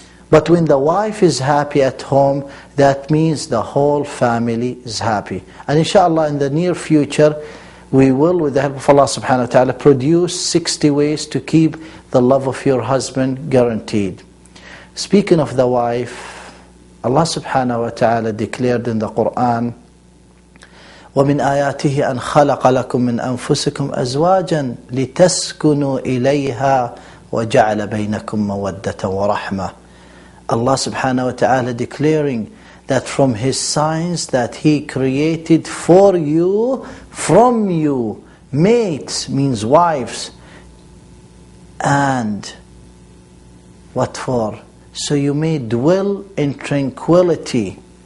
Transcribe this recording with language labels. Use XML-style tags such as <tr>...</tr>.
<en>But when the wife is happy at home, that means the whole family is happy. And inshallah, in the near future, we will, with the help of Allah subhanahu wa ta'ala, produce 60 ways to keep the love of your husband guaranteed. Speaking of the wife, Allah subhanahu wa ta'ala declared in the Quran,</en> <ar>وَمِنْ آيَاتِهِ أَنْ خَلَقَ لَكُم مِّنْ أَنفُسِكُمْ أَزْوَاجًا لِتَسْكُنُوا إِلَيْهَا وَجَعَلَ بَيْنَكُمْ مَوَدَّةً وَرَحْمَةً.</ar> <en>Allah subhanahu wa ta'ala declaring that from His signs that He created for you, from you, mates means wives. And what for? So you may dwell in tranquility.</en>